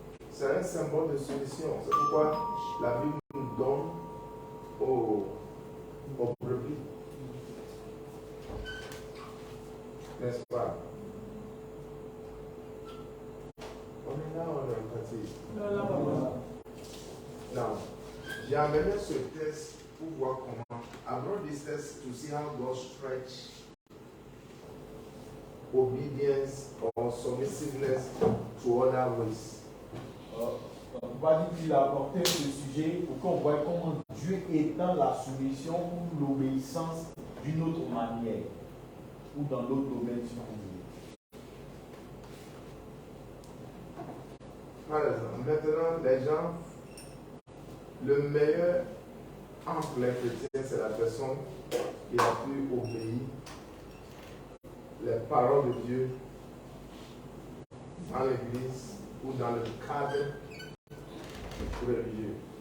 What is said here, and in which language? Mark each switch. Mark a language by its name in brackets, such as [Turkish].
[French] C'est un symbole de soumission. C'est pourquoi la Bible nous donne aux brebis. N'est-ce pas? On est là, on est parti. Now, j'ai amené ce test pour voir comment. [English] I brought this test to see how God stretch obedience or submissiveness to other ways. [French] On va dire qu'il a apporté ce sujet pour qu'on voit comment Dieu étend la soumission ou l'obéissance d'une autre manière ou dans l'autre domaine si vous voulez. Par exemple, maintenant, les gens, le meilleur entre les chrétiens, c'est la personne qui a pu obéir les paroles de Dieu dans l'église ou dans le cadre religieux.